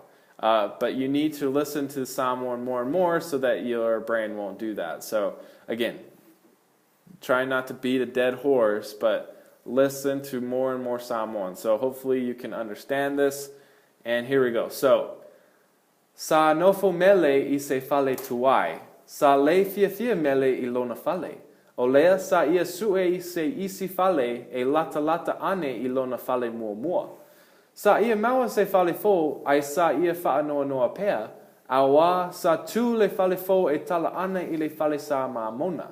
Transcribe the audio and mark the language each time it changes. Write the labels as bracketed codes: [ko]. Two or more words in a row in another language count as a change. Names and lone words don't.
[en] But you need to listen to Samoan more and more so that your brain won't do that. So again, try not to beat a dead horse, but listen to more and more Samoan. So hopefully you can understand this. And here we go. So, [sm] sa nofo mele I se fale tuai, sa le fia mele I lona fale. O lea sa ia sue I se isi fale, e lata ane I lona fale mua. Sa ia maua se fale fo, ai sa ia faa noa pea, awa sa tu le fale fo e tala ana I le fale sa mamona.